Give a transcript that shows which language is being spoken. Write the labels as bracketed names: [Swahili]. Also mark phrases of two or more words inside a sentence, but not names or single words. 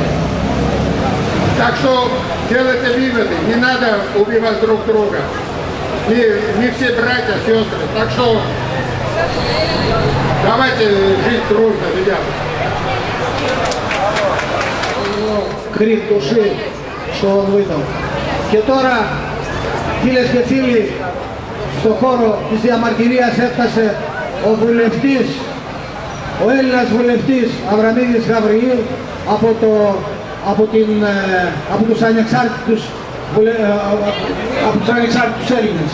[Russian] Так что делайте выводы, не надо убивать друг друга. Не все братья, сестры. Так что давайте жить дружно, ребята. Крик души, что он выдал. [Greek] Και τώρα, φίλες και φίλοι, στον χώρο της διαμαρτυρίας έφτασε ο βουλευτής, ο Έλληνας βουλευτής Αβραμίδης Γαβριήλ από τους ανεξάρτητους Έλληνες.